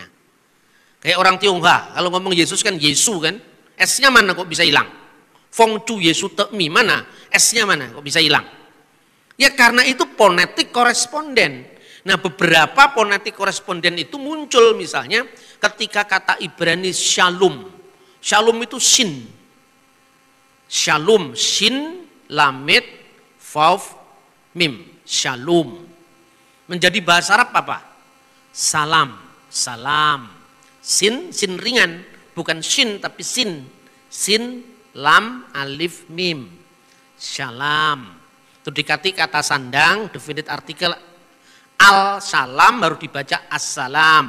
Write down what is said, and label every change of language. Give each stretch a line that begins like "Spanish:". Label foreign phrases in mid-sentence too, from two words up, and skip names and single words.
Indonesian: Kayak orang Tionghoa, kalau ngomong Yesus kan Yesu kan, S-nya mana kok bisa hilang? Fong Chu Yesu Te Mi mana? S-nya mana kok bisa hilang? Ya karena itu ponetik koresponden. Nah beberapa ponetik koresponden itu muncul misalnya ketika kata Ibrani shalom. Shalom itu sin. Shalom, sin, lamed, vav, mim. Shalom. Menjadi bahasa Arab apa? Salam, salam. Sin, sin ringan. Bukan sin tapi sin. Sin, lam, alif, mim. Shalom. Itu dikati kata sandang,
English: definite artikel
Indonesian: al salam baru dibaca assalam.